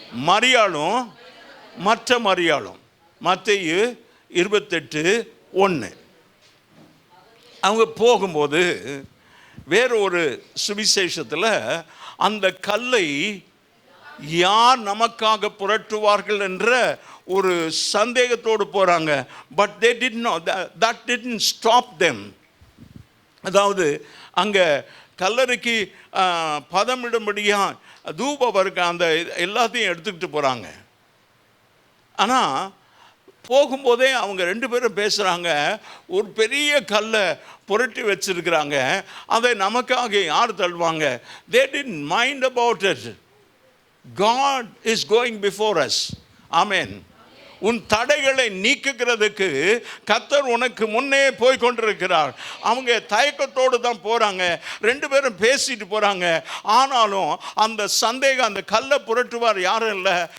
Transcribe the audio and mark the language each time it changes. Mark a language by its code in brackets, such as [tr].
[ta] மரியாளும் மற்ற மரியாளும். மத்தேயு 28:1. அவங்க போகும்போது வேற ஒரு சுவிசேஷத்தில் அந்த கல்லை யார் நமக்காக புரட்டுவார்கள் என்ற ஒரு சந்தேகத்தோடு போறாங்க. [en] But they did not, that didn't stop them. [ta] அதாவது அங்க கல்லறைக்கு பதமிடும்படியா தூப வர்க்க அந்த எல்லாத்தையும் எடுத்துக்கிட்டு போறாங்க. ஆனா போகும்போதே அவங்க 2 பேரும் பேசுறாங்க. ஒரு பெரிய கல்லை புரட்டி வச்சிருக்கிறாங்க. அதை நமக்காக யார் தள்ளுவாங்க? [en] They didn't mind about it. God is going before us. Amen. [ta] உன் தடைகளை நீக்குகிறதுக்கு கர்த்தர் உனக்கு முன்னே போய் கொண்டிருக்கிறார். அவங்க தயக்கத்தோடு தான் போறாங்க. 2 பேரும் பேசிட்டு போறாங்க. ஆனாலும் அந்த சந்தேகம், அந்த கல்லை புரட்டுவார் யாரும் இல்லை.